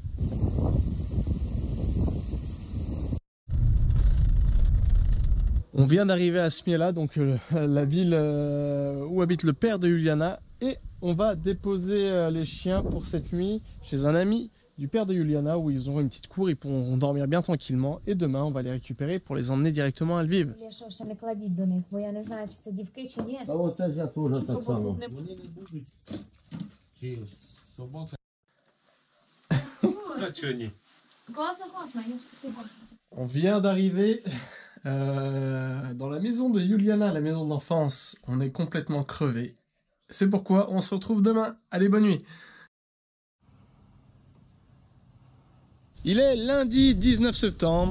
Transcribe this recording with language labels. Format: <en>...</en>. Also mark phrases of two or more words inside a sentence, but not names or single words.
<fr>On vient d'arriver à Smela, donc la ville où habite le père de Juliana, et on va déposer les chiens pour cette nuit chez un ami du père de Juliana où ils auront une petite cour, ils pourront dormir bien tranquillement, et demain on va les récupérer pour les emmener directement à Lviv.</fr> <uk>Та оце ж я теж так само. А чого ні? Класно, класно, я ж таки.</uk> <fr>On vient d'arriver dans la maison de Juliana, la maison d'enfance. On est complètement crevé. C'est pourquoi on se retrouve demain. Allez, bonne nuit. Il est lundi 19 septembre.</fr>